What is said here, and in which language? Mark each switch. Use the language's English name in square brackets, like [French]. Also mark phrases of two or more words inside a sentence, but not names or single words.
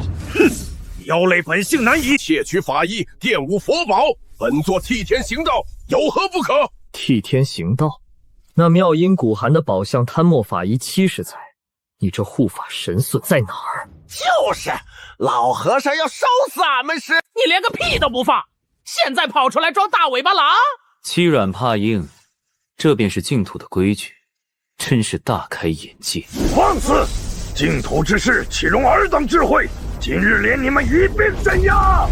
[Chinese] 哼！妖類本性難移，竊取法衣，玷污佛寶，本座替天行道，有何不可？替天行道？那妙音古函的宝相贪墨法衣70载，你这護法神孙在哪兒？就是老和尚要烧死俺們時，你連個屁都不放，現在跑出來裝大尾巴狼。欺軟怕硬，這便是淨土的規矩，真是大開眼界。放肆！淨土之事豈容爾等智慧？今日連你們一併鎮壓！